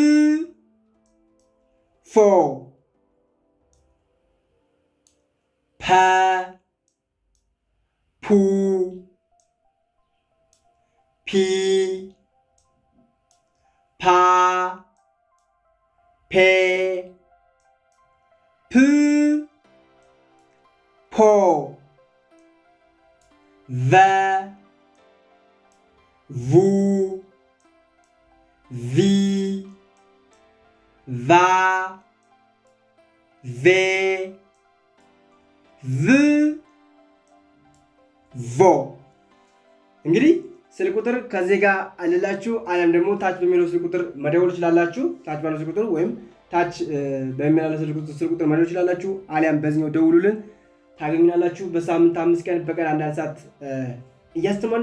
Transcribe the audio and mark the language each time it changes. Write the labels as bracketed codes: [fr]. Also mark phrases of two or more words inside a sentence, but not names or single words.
[am] ፎ ፐ ፑ ፒ ፓ ፔ ፕ ፖ ቨ ቡ ቪ ቫ ቬ ቭ ቮ። እንግዲህ ስልክ ቁጥር ከዚህ ጋር አለላችሁ፣ አለም ደግሞ ታች በሚለው ስልክ ቁጥር መደወል ትችላላችሁ። ታች ባለው ስልክ ቁጥር ወይም ታች በሚለው ስልክ ቁጥር መደወል ትችላላችሁ፣ አሊያም በዚህኛው ደውሉልን ታገኙናላችሁ። በሳምንት 5 ቀን በቀን አንዳንድ ሰዓት እያስተማርን